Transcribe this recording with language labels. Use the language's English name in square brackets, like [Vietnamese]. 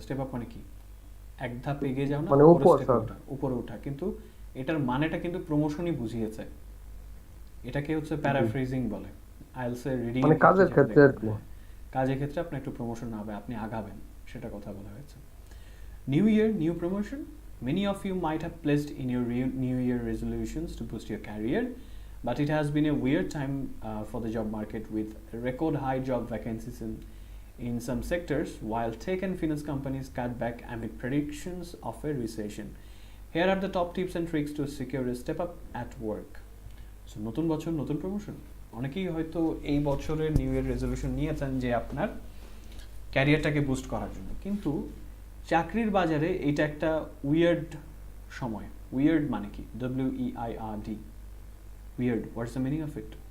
[Bangla] Step up মানে কি? এক ধাপ এগিয়ে যাও না, মানে উপরে ওঠা. কিন্তু এটার মানেটা কিন্তু প্রমোশনই বুঝিয়েছে. এটাকে হচ্ছে প্যারাফ্রেজিং বলে. আইএলটিএস এর রিডিং মানে কাজের ক্ষেত্রে আর কি. কাজের ক্ষেত্রে আপনি একটু প্রমোশন হবে, আপনি আগাবেন, সেটা কথা বলা হয়েছে. [English] New year, new promotion. Many of you might have pledged in your New Year resolutions to boost your career, but it has been a weird time for the job market with record high job vacancies in some sectors, while tech and finance companies cut back amid predictions of a recession. Here are the top tips and tricks to secure a step up at work. [Bangla] So নতুন বছর নতুন promotion, অনেকেই হয়তো এই বছরের new year resolution নিয়েছেন যে আপনার ক্যারিয়ারটাকে বুস্ট করার জন্য, কিন্তু চাকরির বাজারে এটা একটা উইয়ার্ড সময়। উইয়ার্ড মানে কি? [English] WEIRD, weird, what's the meaning of it?